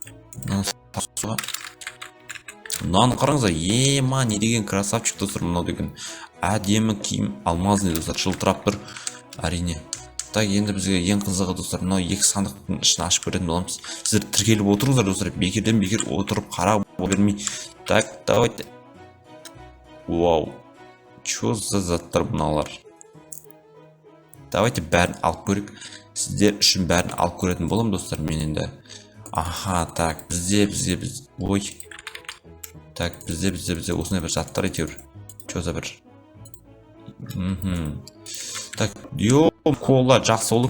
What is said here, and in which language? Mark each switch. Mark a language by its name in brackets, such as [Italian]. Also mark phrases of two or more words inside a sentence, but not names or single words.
[Kazakh] Мынаны қараңыздар, не деген красавчик достар, мынау деген. Әдемі киім, алмазный достар, жылтырап тұр. Әрине. Так, енді бізге ең қызығы достар, мынау екі сандықтың ішін ашып көретін боламыз. Сіздер тіркеліп отырыңыздар достар, бекер отырып қарап бермей. [Russian] Так, давайте. Вау, чё за [Kazakh] заттар мыналар? Давайте бәрін алып көрейік. Сіздер үшін бәрін алып көретін болам достар, мен енді. Аха, так, бізде, Так, бізде осындай бір заттар әйтеуір. [Russian] Чё за [Kazakh] бір Так, кола жақсы болды.